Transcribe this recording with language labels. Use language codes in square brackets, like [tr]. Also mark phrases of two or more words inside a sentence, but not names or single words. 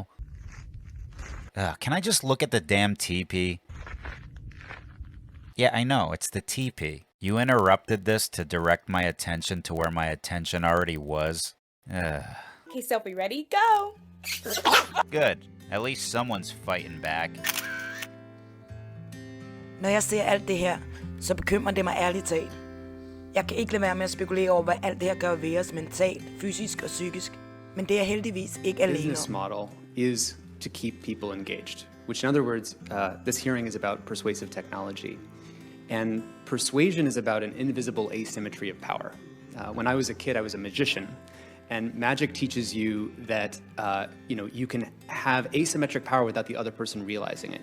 [en] Can I just look at the damn teepee? Yeah, I know, it's the teepee. You interrupted this to direct my attention to where my attention already was. Okay, Sophie, ready? Go! Good. At least someone's fighting back. [da] Når jeg ser alt det her, så bekymrer det mig ærligt talt. Jeg kan ikke lade være med at spekulere over, hvad alt det her gør ved os mentalt, fysisk og psykisk. Men det er heldigvis ikke alene. [en] Business model is to keep people engaged, which in other words, this hearing is about persuasive technology. And persuasion is about an invisible asymmetry of power. When I was a kid, I was a magician. And magic teaches you that you can have asymmetric power without the other person realizing it.